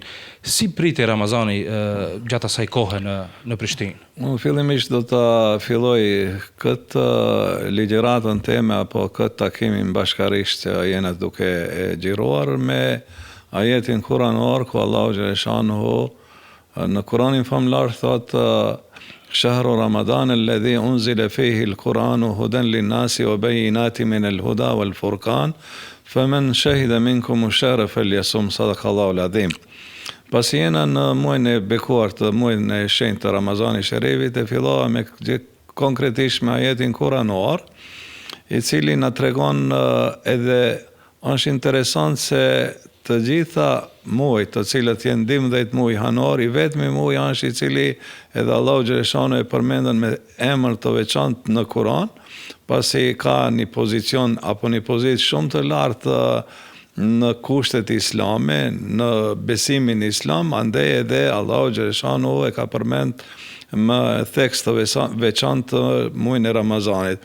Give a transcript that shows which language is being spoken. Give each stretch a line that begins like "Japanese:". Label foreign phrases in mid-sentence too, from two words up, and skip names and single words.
Albanian: Si priti Ramazani gjatë asaj kohe në Prishtinë? Unë fillimisht do të filloj këtë ligjëratën teme apo këtë takimin bashkarisht që jena duke e xhiruar me ajetin kuranor ku Allahu xhaleshanuhu në Kuranin famlar thotë
Arabic: شهر رمضان الذي أنزل فيه القرآن هدى للناس وبينات من الهدى والفرقان فمن شهد منكم الشهر فليصمه صدق الله العظيم.
Albanian: Pasi jena në muajin e bekuar të muajin e shenjtë të Ramazanit Sherifit, e fillova me konkretisht me ajetin kuranor, i cili na tregon edhe është interesant se të gjitha muajt të cilët janë 12 muaj hanor, i vetmi muaj është i cili edhe Allahu xhaleshanu e përmendën me emër të veçantë në Kur'an, pasi ka një pozicion apo një pozitë shumë të lartë në kushtet islame, në besimin islam, andaj edhe Allahu xhaleshanu e ka përmend më tekst të veçantë muajin e Ramazanit.